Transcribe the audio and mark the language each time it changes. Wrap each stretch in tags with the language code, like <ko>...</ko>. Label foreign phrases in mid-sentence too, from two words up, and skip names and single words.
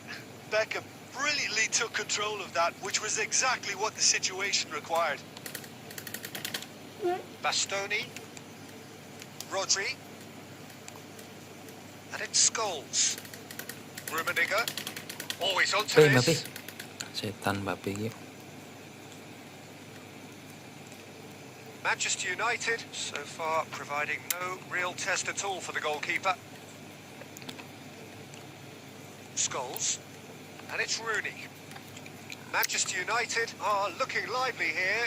<en>Beckham brilliantly took control of that, which was exactly what the situation required. Bastoni. Rodri. And it's Scholes. Rummenigge. Always onto Mbappe. this.</en> <jv>Setan Mbappe iki.</jv> <en>Manchester United, so far providing no real test at all for the goalkeeper. Scholes. And it's Rooney. Manchester United are looking lively here.</en>